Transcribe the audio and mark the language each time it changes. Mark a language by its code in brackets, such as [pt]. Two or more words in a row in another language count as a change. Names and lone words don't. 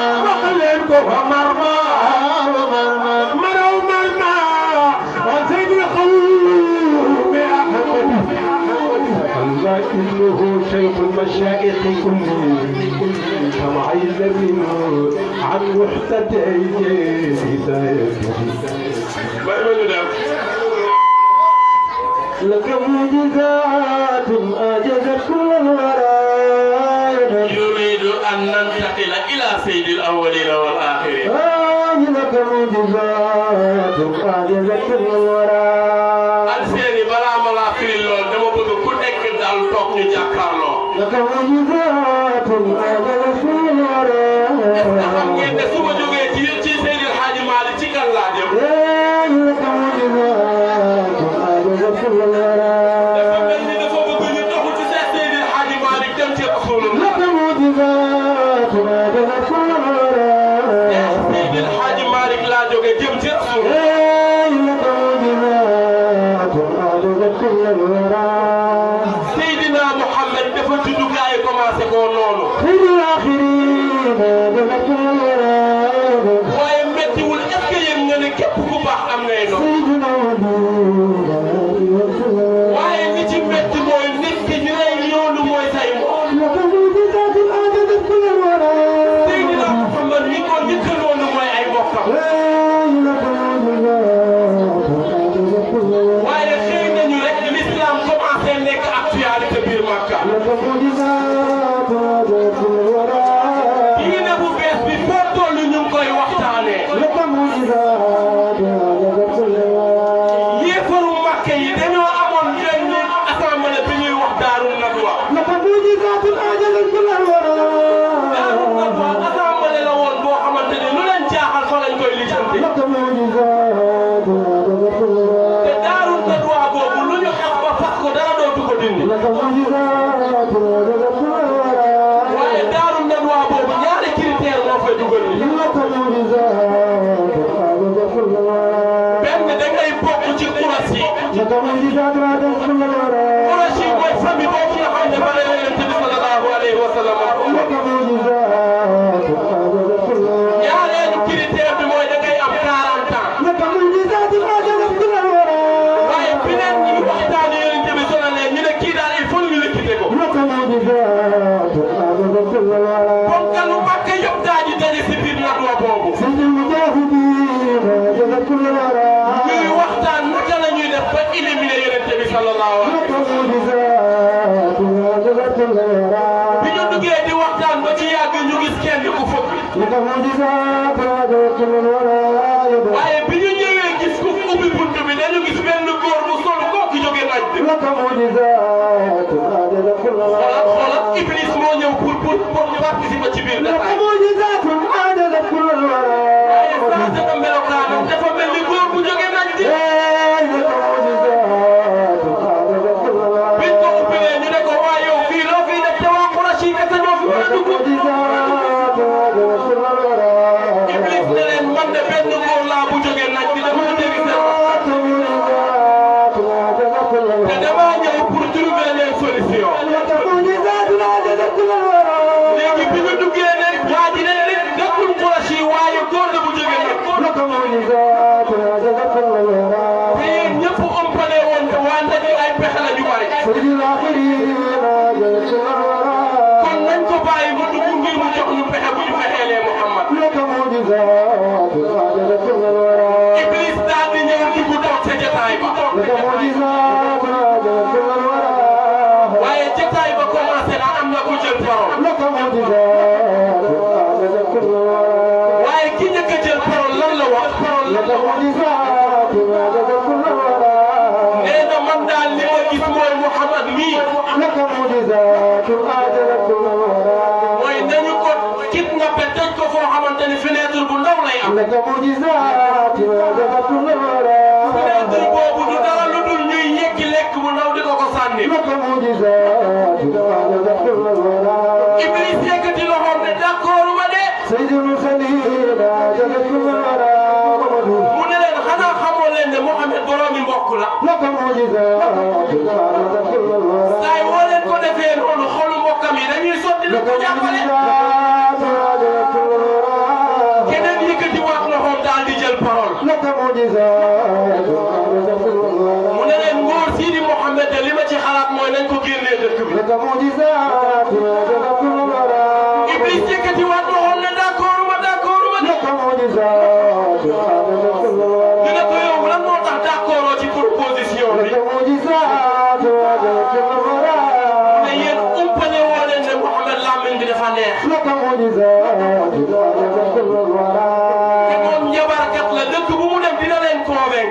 [ar] ومرماه مروا مرمى وزيد القوم أحمد الله إنه شيخ المشايخ كلهم فمعيز منه عن محتدي لك معجزات أعجزت كل الورى يريد أن ننتقل إلى سيد الأولين والآخرين لك معجزات أعجزت كل الورى [wo] alseeni balaa ma laa firi lool dama bëgg ku nekk daal toog ñu jàkkaarloo [ar] لك معجزات أعجزت كل الورى [wo] xam ngeen ne su ma jógee ci Seydi El Hadji Malick ci kan laa jëm [ar] لك معجزات أعجزت كل الورى [wo] dafa mel ni dafa bëgg ñu doxu ci Seydi El Hadji Malick dem ci Rasulullah [ar] لك معجزات أعجزت كل الورى [wo] Seydi El Hadji Malick laa jógee jëm ci Rasulullah [ar] لك معجزات أعجزت كل الورى [wo] Seydina Mouhamed dafa juddu gaa yi commencé koo noonu [ar] خير الآخرين أعجزت كل الورى [wo] waaye méttiwul [fr] est-ce que [wo] yéen nga ne képp ku baax am ngay noonu [ar] سيدنا ودود أعجزت كل الورى [wo] waaye li ci métti mooy nit ki ñu lay ñoonu mooy say moom [ar] لك معجزات أعجزت كل الورى [wo] Seydina Mouhamed ñi ko njëkk a noonu mooy ay mbokkam [ar] لك معجزات أعجزت كل الورى [wo] waaye xëy nañu rek [fr] l'islam commencé [wo] nekk actualité biir Makka [ar] لك معجزات أعجزت كل الورى [wo] diine bu bees bi foo toll ñu ngi koy waxtaanee [ar] لك معجزات أعجزت كل الورى [wo] yéefaru Makka yi dañoo amoon benn assemblée bi ñuy wax Daaru Nadwa [ar] لك معجزات أعجزت كل الورى [wo] Daaru Nadwa assemblée la woon boo xamante ne lu leen jaaxal fa lañ koy lijjanti [ar] لك معجزات أعجزت كل الورى [wo] te Daaru Nadwa boobu lu ñu xas ba fas ko dara dootu ko dindi [ar] لك معجزات أعجزت كل الورى [wo] waaye Daaru Nadwa boobu ñaari critère moo fay dugal ni [ar] لك معجزات أعجزت كل الورى لك معجزات عادت كل الورى [wo] Quraysh mooy famille boobu nga xam ne ba la Yonent bi [ar] صلى الله عليه وسلم لك معجزات عادت كل الورى [wo] ñaareelu critère bi mooy da ngay am 40 ans [ar] لك معجزات عادت كل الورى [wo] waaye bi leen ñu waxtaane Yonent bi sonalee ñu ne kii daal [fr] il faut [wo] ñu liquider ko [ar] لك معجزات عادت كل الورى [wo] ponkalu Makka yëpp daa ji daje si biir nadwa boobu [ar] سيد المجاهدين عادت كل الورى [wo] ñuy waxtaan naka la ñuy def ba éliminer Yonent bi [ar] صلى الله عليه لك معجزات عادت كل الورى [wo] bi ñu duggee di waxtaan ba ci yàgg ñu gis kenn ku fëgg [ar] لك معجزات عادت كل الورى [wo] waaye bi ñu ñëwee gis ko ubbi bunt bi dañu gis benn góor bu sol kooku jóge naaj bi [ar] لك معجزات عادت كل [wo] xoolal [ar] الورى [wo] Iblis moo ñëw [fr] pour participer [wo] ci biir [ar] لك [wo] détail [ar] معجزات عادت كل الورى [wo] waaye changé na melokaanam dafa mel ni góor bu jóge naaj bi [ar] لك معجزات عادت كل الورى [wo] biñ ko ubbilee ñu ne ko waa yow fii loo fiy def te waa Quraysh yi kese ñoo fi mën a [ar] لك [wo] dugg [ar] معجزات عادت كل الورى [wo] Iblis ne leen man de benn góor laa bu jóge naaj bi dama ko dégg seen wax [ar] لك معجزات عادت كل [wo] te [ar] الورى [wo] damaa ñëw [fr] pour trouver les solutions [ar] لك معجزات عادت كل الورى [wo] léegi bi ñu duggee ne waa ji ne leen nekkul Quraysh yi waaye góor la bu jóge naaj [ar] لك معجزات عادت كل الورى [wo] te yéen ñëpp ëmpale woon te waa ndaje ay pexe la ñu bari [ar] سيد الآخرين عادت كل الورى [wo] kon nañ ko bàyyi mu dugg ngir mu jox ñu pexe bu ñu fexeelee Muhammad [ar] لك معجزات عادت كل الورى [wo] Iblis daal di ñëw dugg toog ca jotaay ba [ar] لك معجزات عادت كل الورى [wo] waaye jotaay ba commencé na am na ku jël parole [ar] لك معجزات عادت كل الورى [wo] waaye ki njëkk a jël parole lan la wax parole lan [ar] لك [wo] la wax [ar] معجزات عادت كل الورى [wo] nee na man daal li ma gis mooy Muhammad mii [ar] لك معجزات عادت كل الورى [wo] mooy nañu ko kidnappé tëj ko foo xamante ni fenêtre bu ndaw lay am [ar] لك معجزات عادت كل الورى [wo] fenêtre boobu du dara lu dul ñuy yeggi lekk bu ndaw di ko ko sànni [ar] لك معجزات عادت كل الورى [wo] Iblis yëkkati loxoom ne d'accord ma de [ar] سيد المرسلين عادت كل الورى [wo] mu ne leen xanaa xamoo leen ne Muhammad boroomi mbokk la [ar] لك معجزات عادت كل الورى [wo] saa yi woo leen ko defee noonu xolu mbokkam yi dañuy sotti lu [ar] لك [wo] ko jàppale [ar] معجزات عادت كل الورى [wo] keneen yëkkati waat loxoom daal di jël parole [ar] لك معجزات عادت كل الورى [wo] mu ne leen ngóor sii di Muhammad de li ma ci xalaat mooy nañ ko génnee dëkk bi [ar] لك معجزات عادت كل الورى [wo] Iblis yëkkati waat loxoom ne d'accord ma de [ar] لك معجزات عادت كل الورى [wo] ñu ne ko yow lan moo tax d'accord ci proposition bi [ar] لك معجزات عادت كل الورى [wo] ne yéen umpale woo leen ne Muhammad làmmiñ bi dafa neex [ar] لك معجزات عادت كل الورى [wo] te moom njabarkat la dëkk bu mu dem dina leen convaincre